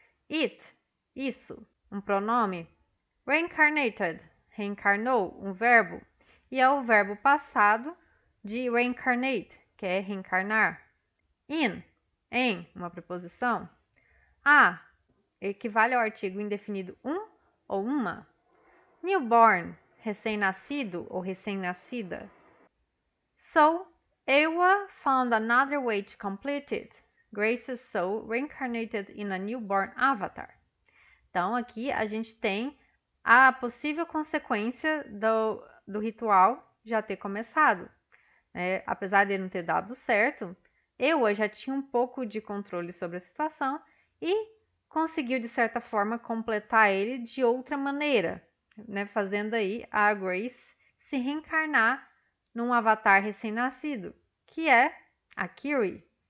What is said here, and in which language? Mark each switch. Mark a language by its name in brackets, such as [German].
[Portuguese] It, isso, um pronome. Reincarnated, reencarnou, um verbo. E é o verbo passado de reincarnate, que é reencarnar. In, em, uma preposição. A, equivale ao artigo indefinido um ou uma. Newborn, recém-nascido ou recém-nascida. [English] So, Ewa found another way to complete it. Grace's soul reincarnated in a newborn avatar. [Portuguese] Então, aqui a gente tem a possível consequência do ritual já ter começado. Apesar de não ter dado certo, Ewa já tinha um pouco de controle sobre a situação e conseguiu, de certa forma, completar ele de outra maneira, né, fazendo aí a Grace se reencarnar num avatar recém-nascido, que é a Kiri.